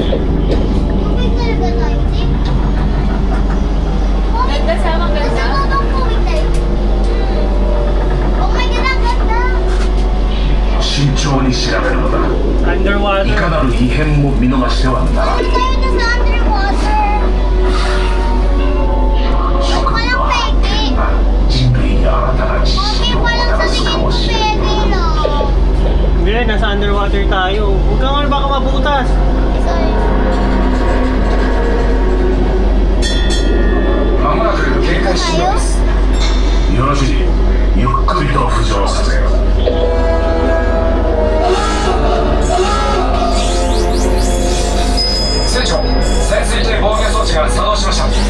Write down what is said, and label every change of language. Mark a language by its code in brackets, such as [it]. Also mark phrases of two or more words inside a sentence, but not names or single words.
[ja] 慎重に調べるのだ。いかなる異変も見逃してはならない。諸君の発見が人類に新たな知識をもたらすかもしれない。 [tl] Hindi, nasa underwater tayo. Huwag kang baka mabutas. [ja] まもなく警戒します。よろしい。ゆっくりと浮上させよう。船長、潜水艇防御装置が作動しました。